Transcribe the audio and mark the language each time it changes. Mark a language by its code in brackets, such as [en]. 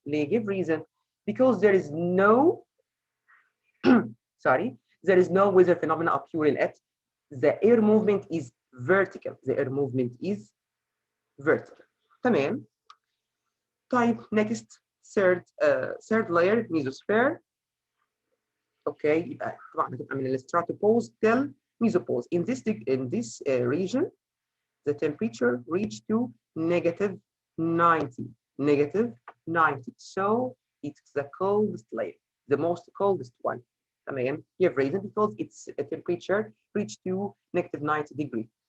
[ar] ليه؟ [en] give reason because there is no sorry there is no weather phenomena occurring at the air movement is vertical. The air movement is vertical. [ar] تمام. طيب [en] next third layer mesosphere. [ar] اوكي يبقى طبعا هتبقى من الستراتوبوز [en] till [ar] mesopause. [en] In this region the temperature reached to negative 90. Negative 90. So it's the coldest layer, the most coldest one. [ar] تمام. [en] You have reason because its temperature reached to negative 90 degree.